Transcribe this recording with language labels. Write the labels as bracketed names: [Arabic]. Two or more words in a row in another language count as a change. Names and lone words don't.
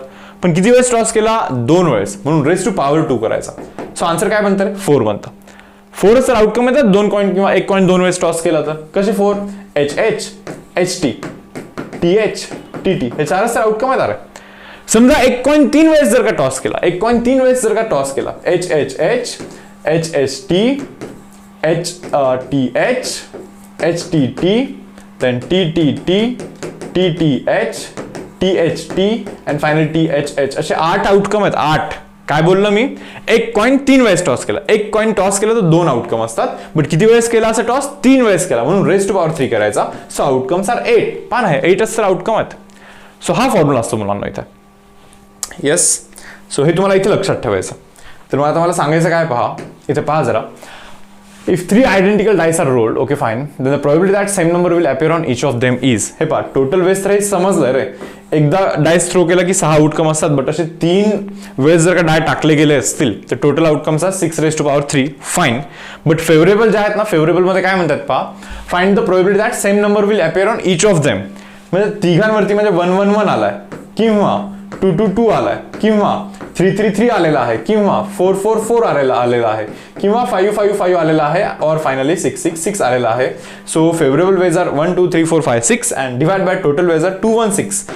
[Marathi] पण किती वेळेस टॉस केला, 2 वेळेस, म्हणून [English] raise to power [Marathi] 2 करायचा. [English] so answer [Marathi] काय बनतं रे, 4 बनतं. 4 तर आउटकम येतात 2 कॉइन किंवा एक कॉइन 2 वेळेस टॉस केला तर. कसे 4, HH, HT, TH, TT, हे 4च तर आउटकम आहेत. अरे समजा एक कॉइन 3 वेळेस जर का टॉस केला, एक कॉइन 3 वेळेस जर का टॉस केला, [English] HHH, HST, HTH, HTT, then TTT, TTH, THT and finally THH, [Marathi] असे 8 आउटकम आहेत. 8. काय बोललो मी, एक कॉइन 3 वेळेस टॉस केला, एक कॉइन टॉस केला तर 2 आउटकम असतात. बट किती वेळेस केला असं टॉस, 3 वेळेस केला, म्हणून [English] raise to power [Marathi] 3 करायचा. [English] so outcomes are 8. [Marathi] पान आहे 8च तर आउटकम आहेत. सो हा फॉर्म्युला असतो मुलांना इथे. [English] yes, so [Marathi] हे तुम्हाला इथे लक्षात ठेवायचं. तर मला तुम्हाला सांगायचं काय, पहा इथे पहा जरा. [English] If 3 identical dice are rolled, okay fine, then the probability that same number will appear on each of them is, [Marathi] हे पहा टोटल वेळेस तर हे समजलंय रे, एकदा डायस थ्रो केला की 6 आउटकम असतात. बट असे 3 वेळेस जर का डाय टाकले गेले असतील तर [English] total outcomes are 6 raise to power 3. [Marathi] फाईन. बट फेवरेबल जे आहेत ना, फेवरेबल मध्ये काय म्हणतात पहा, [English] find the probability that same number will appear on each of them. [Marathi] म्हणजे तिघांवरती म्हणजे 111 आलाय, किंवा 222 आलाय, किंवा 333 आलेला आहे, किंवा 444 आलेला आहे, किंवा 555 आलेला आहे, और फायनली 666 आलेला आहे. [English] so favorable ways are 1 2 3 4 5 6 and divide by total ways are 216.